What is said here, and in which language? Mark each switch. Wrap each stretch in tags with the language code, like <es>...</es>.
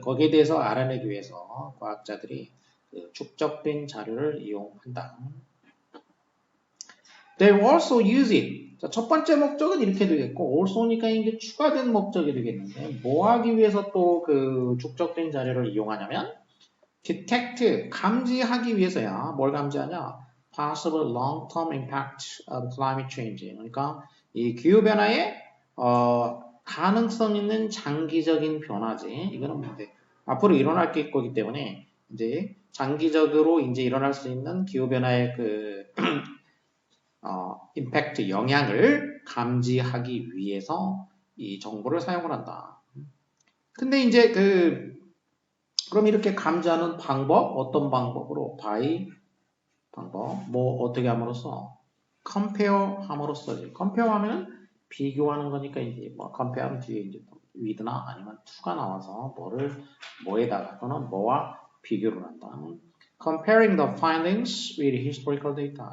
<ko>거기에 대해서 알아내기 위해서 과학자들이 그 축적된 자료를 이용한다.</ko> <en>They also use it.</en> <ko>자, 첫 번째 목적은 이렇게 되겠고, also니까 이게 추가된 목적이 되겠는데, 뭐 하기 위해서 또 그 축적된 자료를 이용하냐면, detect, 감지하기 위해서야. 뭘 감지하냐?</ko> <en>Possible long-term impact of climate change.</en> <ko>그러니까 이 기후변화에 가능성 있는 장기적인 변화지. 이거는 이제 앞으로 일어날 거기 때문에 이제 장기적으로 이제 일어날 수 있는 기후변화의 그 임팩트, 영향을 감지하기 위해서 이 정보를 사용을 한다. 근데 이제 그럼 이렇게 감지하는 방법, 어떤 방법으로? by 방법, 뭐 어떻게 함으로써? compare 함으로써지. compare 하면은 비교하는 거니까 이제 뭐 compare 하면 뒤에 이제 with나 아니면 to가 나와서 뭐에다가 또는 뭐와 비교를 한다.</ko> <en>comparing the findings with historical data.</en>